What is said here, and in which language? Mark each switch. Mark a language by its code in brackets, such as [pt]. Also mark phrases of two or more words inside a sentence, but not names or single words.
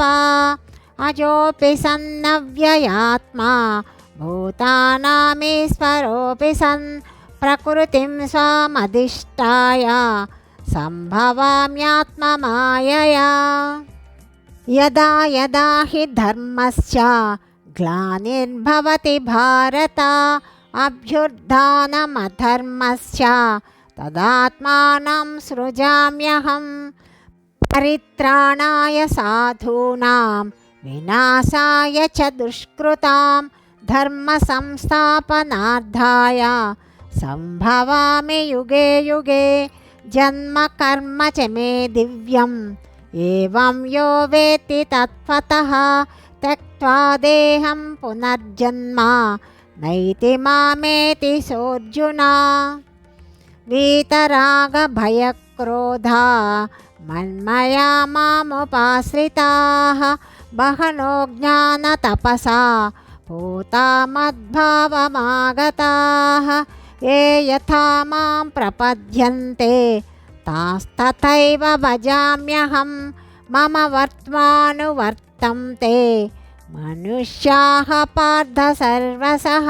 [sa] అజోపి సన్నవ్యయాత్మా భూతానామీశ్వరోపి సన్ ప్రకృతిం స్వామధిష్టాయ సంభవామ్యాత్మమాయయా. యదా యదా హి ధర్మస్య గ్లానిర్భవతి భారత అభ్యుత్థానమధర్మస్య తదాత్మానం సృజామ్యహం. పరిత్రాణాయ సాధూనాం వినాశాయ చ దుష్కృతాం ధర్మ సంస్థాపనార్థాయ సంభవామి యుగే యుగే. జన్మ కర్మ చ మే దివ్యం ఏవం యో వేత్తి తత్వతః త్యక్త్వా దేహం పునర్జన్మ నైతి మామేతి సోర్జున. వీతరాగ భయక్రోధా మన్మయా మాముపాశ్రితాః బహనో జ్ఞాన తపసా పూతా మద్భావమాగతాః. ఏ యథా మాం ప్రపద్యంతే తాస్తథైవ భజామ్యహం మమ వర్త్మానువర్తంతే మనుష్యాః పార్థ సర్వశః.